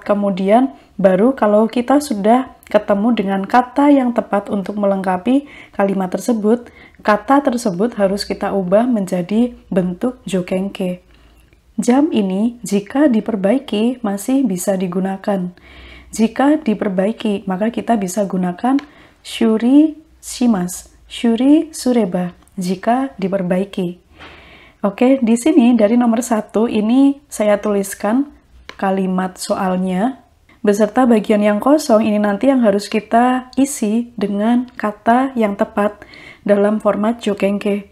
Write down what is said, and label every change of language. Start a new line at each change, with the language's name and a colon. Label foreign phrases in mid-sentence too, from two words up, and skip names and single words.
Indonesian: Kemudian baru kalau kita sudah ketemu dengan kata yang tepat untuk melengkapi kalimat tersebut, kata tersebut harus kita ubah menjadi bentuk jokenke. Jam ini jika diperbaiki masih bisa digunakan. Jika diperbaiki, maka kita bisa gunakan
Japanese: 修理します、修理すれば,
Indonesian: jika diperbaiki. Oke, di sini dari nomor 1 ini saya tuliskan kalimat soalnya beserta bagian yang kosong. Ini nanti yang harus kita isi dengan kata yang tepat dalam format jokenke.